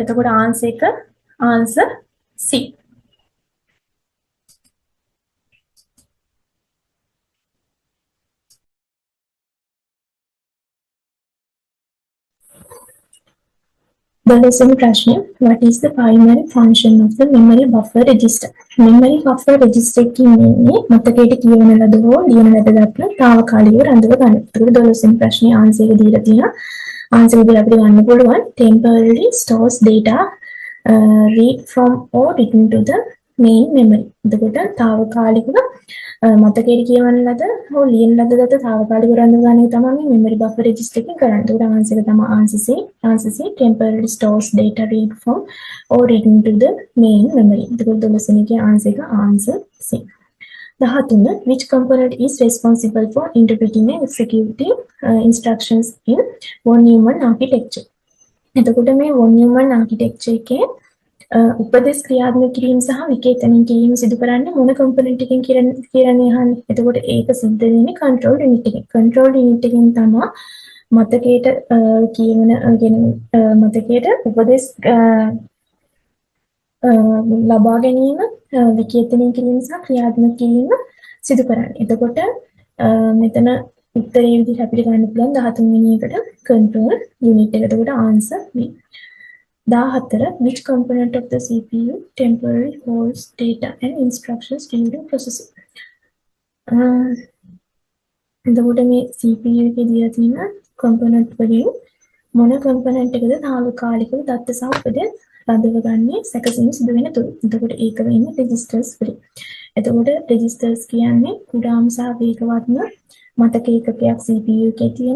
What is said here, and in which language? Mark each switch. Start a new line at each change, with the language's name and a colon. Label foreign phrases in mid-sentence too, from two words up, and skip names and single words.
Sinhala: එතකොට ආන්සර් එක ආන්සර් C. දලසෙන් ප්‍රශ්නය
English: what is the primary function of the memory buffer register? memory buffer register
Sinhala: කියන්නේ මතකයට කියවන ලද හෝ ලියන ලද දත්ත తాවකාලිකව රඳව ගන්න. ඒකට දලසෙන් ප්‍රශ්නේ ආන්සර් එක දීලා තියෙනවා. ආන්සර් එක අපිට ගන්න පුළුවන්
English: temporarily stores data read from or written to the main memory.
Sinhala: එතකොට తాවකාලිකව මතකයට කියවන ලද හෝ ලියන ලද දත්ත තාවකාලිකව රඳව ගන්න එක තමයි
English: memory buffer register
Sinhala: එකෙන් කරන්නේ. ඒකට ආන්සර් එක තමයි
English: answer C. answer C temporarily stores data read from or written to the main memory.
Sinhala: එතකොට 12 එකේ answer එක
English: answer C. 13 which component is responsible for interpreting and executing instructions in von Neumann architecture?
Sinhala: එතකොට මේ
English: von Neumann architecture
Sinhala: එකේ උපදේශ ක්‍රියාත්මක කිරීම සහ විකේතනය කිරීම සිදු කරන්නේ මොන කම්පොනන්ට් එකකින් කියන්නේ අහන්නේ. එතකොට ඒක සිද්ධ වෙන්නේ
English: control unit
Sinhala: එකෙන්.
English: control unit
Sinhala: එකෙන් තමයි මතකයට කියවන මතකයට උපදේශ ලබා ගැනීම විකේතනය කිරීම සහ ක්‍රියාත්මක කිරීම සිදු කරන්නේ. එතකොට මෙතන උත්තරේ විදිහට අපිට ගන්න පුළුවන් 13 වෙනි එකට
English: control unit
Sinhala: එක.
English: එතකොට answer B. 14 which component of the CPU temporarily holds data and instructions during processing?
Sinhala: එතකොට මේ
English: CPU එකේ
Sinhala: දීලා තියෙන component වලින් මොන component එකද තාවකාලිකව දත්ත සහ උපදෙස් රඳව ගන්නේ සැකසීම සිදු වෙන තුරු. එතකොට ඒක වෙන්නේ registers වලින්. එතකොට registers කියන්නේ කුඩාම සහ වේගවත්ම මතක ඒකකයක්
English: CPU එකේ
Sinhala: තියෙන.